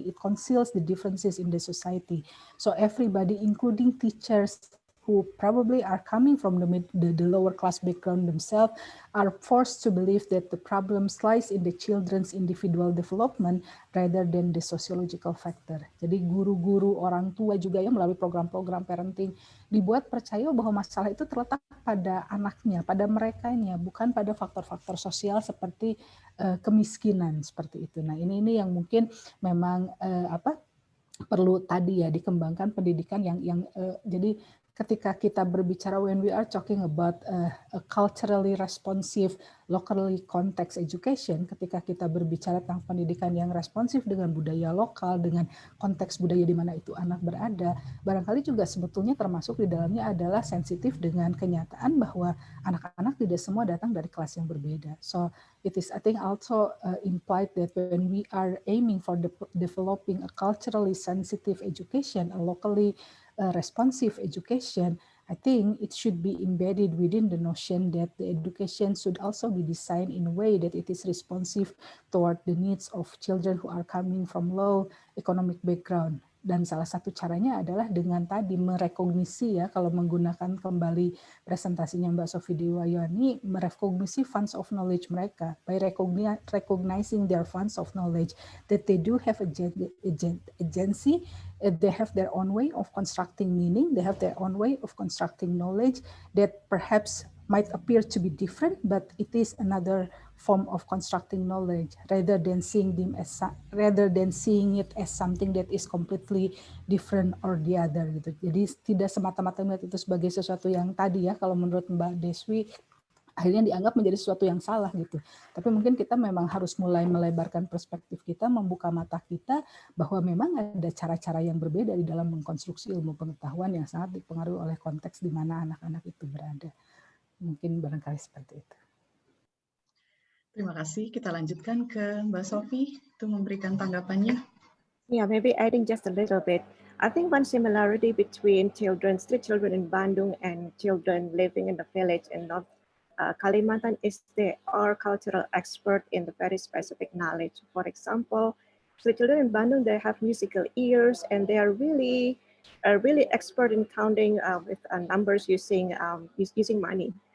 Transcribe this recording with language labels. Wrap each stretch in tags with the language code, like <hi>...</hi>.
<en>It conceals the differences in the society. So everybody, including teachers, who probably are coming from the lower class background themselves, are forced to believe that the problem lies in the children's individual development rather than the sociological factor.</en> <id>Jadi guru-guru, orang tua juga ya melalui program-program parenting dibuat percaya bahwa masalah itu terletak pada anaknya, pada merekanya, bukan pada faktor-faktor sosial seperti kemiskinan seperti itu. Nah ini yang mungkin memang perlu tadi ya dikembangkan pendidikan yang jadi ketika kita berbicara</id> <en>when we are talking about a culturally responsive, locally context education,</en> <id>ketika kita berbicara tentang pendidikan yang responsif dengan budaya lokal, dengan konteks budaya di mana itu anak berada, barangkali juga sebetulnya termasuk di dalamnya adalah sensitif dengan kenyataan bahwa anak-anak tidak semua datang dari kelas yang berbeda.</id> <en>So it is, I think, also implied that when we are aiming for developing a culturally sensitive education, a locally responsive education, I think it should be embedded within the notion that the education should also be designed in a way that it is responsive toward the needs of children who are coming from low economic background.</en> <id>Dan salah satu caranya adalah dengan tadi merekognisi ya, kalau menggunakan kembali presentasinya Mbak Sofi Dewayani, merekognisi funds of knowledge mereka</id> <en>by recognizing their funds of knowledge, that they do have agency, they have their own way of constructing meaning, they have their own way of constructing knowledge that perhaps might appear to be different, but it is another form of constructing knowledge rather than seeing it as something that is completely different or the other gitu.</en> <id>Jadi tidak semata-mata melihat itu sebagai sesuatu yang tadi ya, kalau menurut Mbak Deswi akhirnya dianggap menjadi sesuatu yang salah gitu. Tapi mungkin kita memang harus mulai melebarkan perspektif kita, membuka mata kita bahwa memang ada cara-cara yang berbeda di dalam mengkonstruksi ilmu pengetahuan yang sangat dipengaruhi oleh konteks di mana anak-anak itu berada. Mungkin barangkali seperti itu. Terima kasih. Kita lanjutkan ke Mbak Sofi untuk memberikan tanggapannya.</id> <en>Yeah, maybe adding just a little bit. I think one similarity between street children in Bandung and children living in the village in North Kalimantan is they are cultural expert in the very specific knowledge. For example, street children in Bandung, they have musical ears and they are really expert in counting with numbers using money.</en>